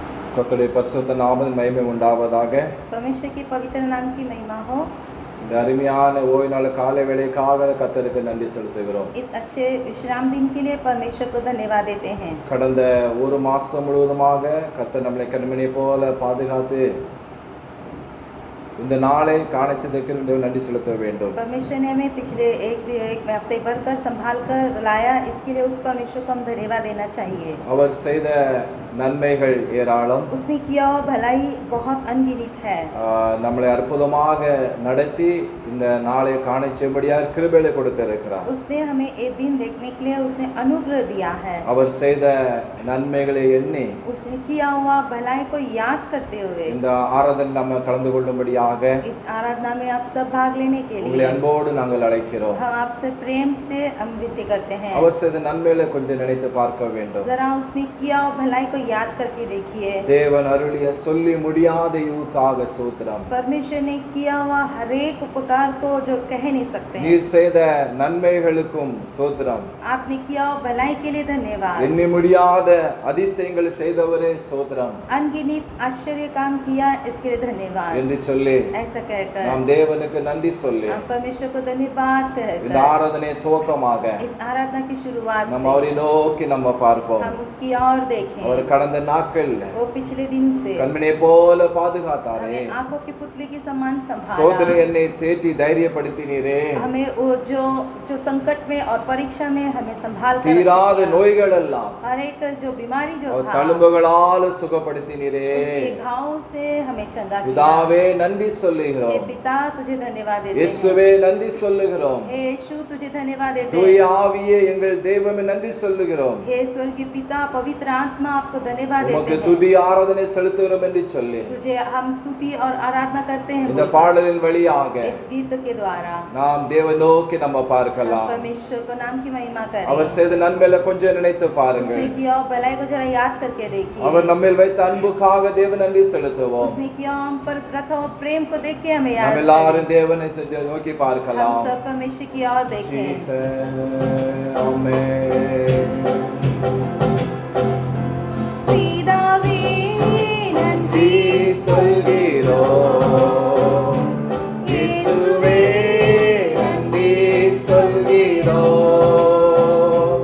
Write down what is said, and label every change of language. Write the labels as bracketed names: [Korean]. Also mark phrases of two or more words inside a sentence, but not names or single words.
[Tamil] கர்த்தருடைய பரிசுத்த நாமத்தின் மகிமை உண்டாவதாக. [Hindi] परमेश्वर के पवित्र नाम की महिमा हो। [Tamil] இந்த அருமையான ஓய்வு நாள் காலை வேளைக்காக கர்த்தருக்கு நன்றி செலுத்துகிறோம். [Hindi] इस अच्छे विश्राम दिन के लिए परमेश्वर को धन्यवाद देते हैं। [Tamil] கடந்த ஒரு மாசம் முழுவதுமாக கர்த்தர் நம்மை கண்மணி போல பாதுகாத்து இந்த நாளை காணச்சதற்கு நன்றி செலுத்த வேண்டும். [Hindi] परमेश्वर ने हमें पिछले एक हफ्ते भर कर संभाल कर लाया, इसके लिए उस परमेश्वर को हम धन्यवाद देना चाहिए। [Tamil] அவர் செய்த நன்மைகள் ஏராளம். [Hindi] उसने किया हुआ भलाई बहुत अनगिनत है। [Tamil] நம்மளை அற்புதமாக நடத்தி இந்த நாளை காணச்சபடியாக கிருபையை கொடுத்திருக்கிறார். [Hindi] उसने हमें एक दिन देखने के लिए उसने अनुग्रह दिया है। [Tamil] அவர் செய்த நன்மைகளை எண்ணி [Hindi] उसने किया हुआ भलाई को याद करते हुए [Tamil] இந்த ஆராதனை நம்ம கலந்து கொள்ளும்படியாக [Hindi] इस आराधना में आप सब भाग लेने के [Tamil] உங்களை [Hindi] लिए [Tamil] அன்போடு நாங்கள் அழைக்கிறோம். [Hindi] हम आपसे प्रेम से हम विनती करते हैं। [Tamil] அவர் செய்த நன்மைகளை கொஞ்சம் நினைத்து பார்க்க வேண்டும். [Hindi] जरा उसने किया हुआ भलाई को याद करके देखिए। [Tamil] தேவன் அருளிய சொல்லி முடியாத ஈவுக்காக ஸ்தோத்திரம். [Hindi] परमेश्वर ने किया हुआ हर एक उपकार को जो कह नहीं सकते हैं। [Tamil] நீர் செய்த நன்மைகளுக்கும் ஸ்தோத்திரம். [Hindi] आपने किया हुआ भलाई के लिए धन्यवाद। [Tamil] எண்ணி முடியாத அதிசயங்களை செய்தவரே ஸ்தோத்திரம் [Hindi] अनगिनत आश्चर्य काम किया, इसके लिए धन्यवाद [Tamil] என்று சொல்லி [Hindi] ऐसा कहकर [Tamil] நாம் தேவனுக்கு நன்றி சொல்லி [Hindi] हम परमेश्वर को धन्यवाद [Tamil] இந்த [Hindi] कहकर [Tamil] ஆராதனை துவக்கமாக [Hindi] इस आराधना की शुरुआत [Tamil] நம்ம [Hindi] से [Tamil] அவரை நோக்கி நம்ம பார்ப்போம். [Hindi] हम उसकी ओर देखें। [Tamil] அவர் கடந்த நாட்கள்ல [Hindi] वो पिछले दिन से [Tamil] கண்மணியை போல பாதுகாத்தாரே. [Hindi] हमें आंखों की पुतली की समान [Tamil] சோதனை [Hindi] संभाला। [Tamil] என்னை தேற்றி தைரியப்படுத்தினீரே. [Hindi] हमें वो जो संकट में और परीक्षा में हमें संभाल कर [Tamil] தீராத [Hindi] रखा। [Tamil] நோய்கள் எல்லாம் [Hindi] हर एक जो बीमारी जो [Tamil] அவர் [Hindi] था [Tamil] தழும்புகளால் சுகப்படுத்தினீரே. [Hindi] उसके घावों से हमें चंगा किया। [Tamil] பிதாவே நன்றி [Hindi] हे [Tamil] சொல்லுகிறோம். [Hindi] पिता तुझे धन्यवाद देते हैं। [Tamil] இயேசுவே நன்றி சொல்லுகிறோம். [Hindi] हे यीशु तुझे धन्यवाद देते [Tamil] தூய [Hindi] हैं। [Tamil] ஆவியே எங்கள் தெய்வமே நன்றி சொல்லுகிறோம். [Hindi] हे स्वर्गीय पिता पवित्र आत्मा आपको धन्यवाद [Tamil] உமக்கு [Hindi] देते हैं। [Tamil] துதி ஆராதனை செலுத்துகிறோம் என்று சொல்லி [Hindi] तुझे हम स्तुति और आराधना करते हैं। [Tamil] இந்த பாடலின் வழியாக [Hindi] इस गीत के द्वारा [Tamil] நாம் தேவ நோக்கி நம்ம [Hindi] हम [Tamil] பார்க்கலாம். [Hindi] परमेश्वर को नाम की महिमा करें। [Tamil] அவர் செய்த நன்மையில கொஞ்சம் நினைத்து பாருங்கள். [Hindi] उसने किया और भलाई को जरा याद करके देखिए। [Tamil] அவர் நம்மில் வைத்த அன்புக்காக தேவ நன்றி செலுத்துவோம். [Hindi] उसने किया हम पर रखा हुआ प्रेम को देख के हमें याद [Tamil] நாம் [Hindi] करें। [Tamil] எல்லாரும் தேவனை நோக்கி [Hindi] हम [Tamil] பார்க்கலாம். [Hindi] सब परमेश्वर की ओर देखें। [English] Jesus, amen. [Tamil] பிதாவே நன்றி நன்றி சொல்கிறோம். இயேசுவே நன்றி சொல்கிறோம்.